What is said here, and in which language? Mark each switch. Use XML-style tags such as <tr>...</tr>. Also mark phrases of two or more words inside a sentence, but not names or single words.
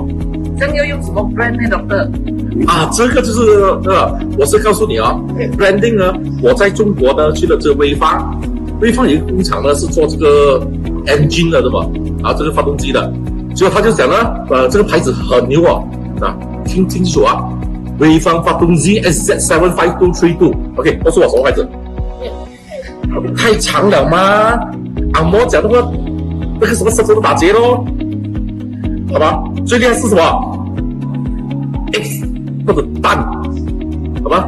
<zh>這樣要用什麼 brand 呢 ，Doctor？ 啊，這個就是我是告訴你哦 ，branding 呢，我在中國呢去了這個濰坊有一個工廠呢是做這個 engine 的，對吧？啊，這個發動機的，結果他就講呢，這個牌子很牛哦，聽清楚啊。濰坊發動機 SZ75232，OK， 告訴我什麼牌子？太長了嗎？按摩講的話，那個什麼舌頭都打結咯，好吧？最厲害是什麼 ？X 或者蛋，好吧？</zh>